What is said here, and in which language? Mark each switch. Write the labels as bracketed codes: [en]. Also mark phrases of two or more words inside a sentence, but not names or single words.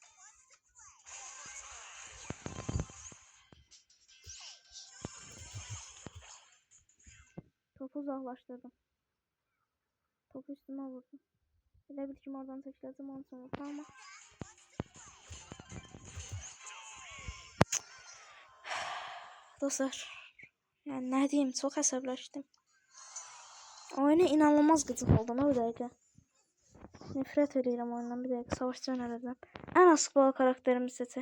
[tr] Topu uzaklaştırdım. Topu üstüme vurdum. [az] Elə bil ki oradan çəkiləcəm onun üçün vurdum ama. Dostlar. [tr] Yani ne diyeyim, çok əsəbləşdim. Oyuna inanılmaz gıcık oldum o dəqiqə. [az] Nefret edirəm oyundan bir dəqiqə. Savaşçı önerəcəm. Ən az futbol karakterimi seçək.